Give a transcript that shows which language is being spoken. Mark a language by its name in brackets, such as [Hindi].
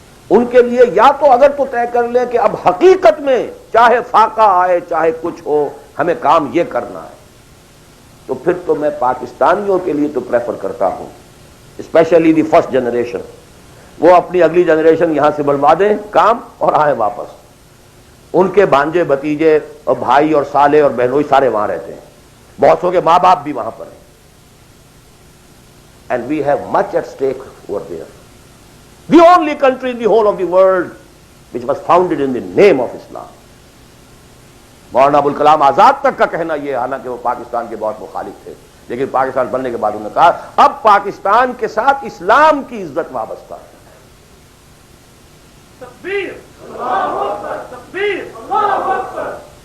[Urdu] ان کے لیے یا تو اگر تو طے کر لیں کہ اب حقیقت میں چاہے فاقہ آئے چاہے کچھ ہو ہمیں کام یہ کرنا ہے، تو پھر تو میں پاکستانیوں کے لیے تو پریفر کرتا ہوں، [English] especially the first generation, [Urdu] وہ اپنی اگلی جنریشن یہاں سے بڑھوا دیں کام اور آئیں واپس. ان کے بھانجے بھتیجے اور بھائی اور سالے اور بہنوئی سارے وہاں رہتے ہیں، بہت سو کے ماں باپ بھی وہاں پر ہیں. [English] And we have much at stake over there. The only country in the whole of the world which was founded in the name of Islam. [Urdu] مولانا ابوالکلام آزاد تک کا کہنا یہ، حالانکہ وہ پاکستان کے بہت مخالف تھے، لیکن پاکستان بننے کے بعد انہوں نے کہا اب پاکستان کے ساتھ اسلام کی عزت وابستہ ہے. [Arabic] تکبیر، اللہ اکبر، تکبیر، اللہ اکبر.